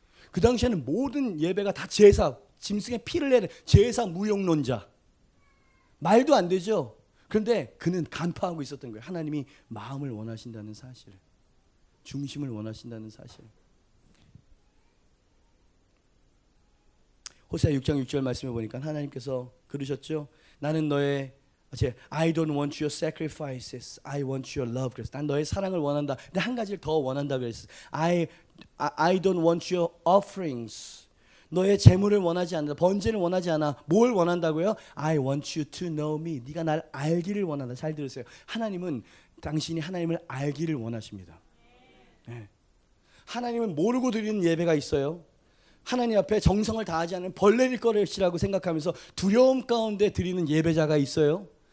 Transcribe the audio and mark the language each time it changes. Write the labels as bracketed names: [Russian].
[Korean] 그 당시에는 모든 예배가 다 제사, 짐승의 피를 내는 제사 무용론자. 말도 안 되죠. 그런데 그는 간파하고 있었던 거예요. 하나님이 마음을 원하신다는 사실을, 중심을 원하신다는 사실. 호세아 6장 6절 말씀해 보니까 하나님께서 그러셨죠. 나는 너의 [English] I don't want your sacrifices, I want your love. [Korean] 그래서 난 너의 사랑을 원한다. 근데 한 가지를 더 원한다 그랬어. [English] I don't want your offerings. [Korean] 너의 재물을 원하지 않는다. 번제를 원하지 않아. 뭘 원한다고요? [English] I want you to know me. [Korean] 네가 날 알기를 원한다. 잘 들으세요. 하나님은 당신이 하나님을 알기를 원하십니다. 네. 하나님은 모르고 드리는 예배가 있어요. 하나님 앞에 정성을 다하지 않은 벌레일 것이라고 생각하면서 두려움 가운데 드리는 예배자가 있어요.